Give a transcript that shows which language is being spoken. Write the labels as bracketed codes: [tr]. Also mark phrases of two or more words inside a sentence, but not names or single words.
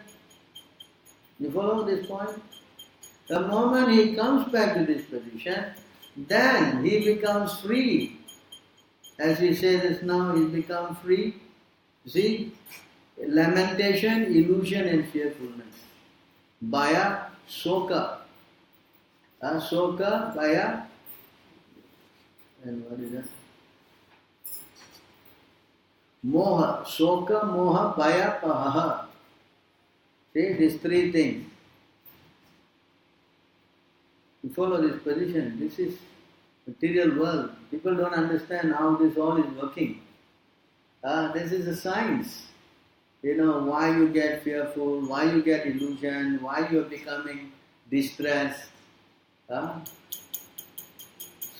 [en] You follow this point? The moment he comes back to this position, then he becomes free. As we say this now, he becomes free. See? Lamentation, illusion and fearfulness. [sa] भय, शोक. शोक, भय, [en] and what is that? Moha. [sa] शोक, मोह, भय, पहह. [en] See, these three things. You follow this position. This is material world. People don't understand how this all is working. This is a science. Why you get fearful, why you get illusion, why you are becoming distressed.